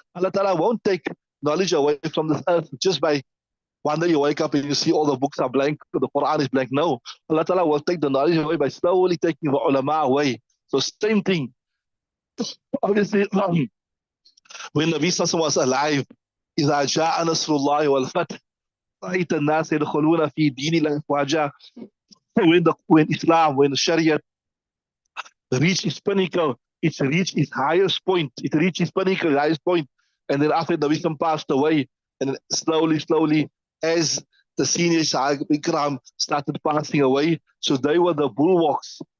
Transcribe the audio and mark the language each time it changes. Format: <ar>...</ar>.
<en>Allah Ta'ala won't take knowledge away from this earth just by one day you wake up and you see all the books are blank, the Quran is blank. No, Allah Ta'ala will take the knowledge away by slowly taking the ulama away. So same thing. Obviously, when Nabi Sallallahu was alive,</en> <ar>إذا جاء نصر الله والفتح رأيت الناس يدخلون في دين الله أفواجا.</ar> <en>When Islam, when Sharia reached its pinnacle, it reached its highest point. It reached its pinnacle, highest point, and then after Nabi Sallallahu passed away, and then slowly, as the senior Sahaba Ikram started passing away, so they were the bulwarks.</en>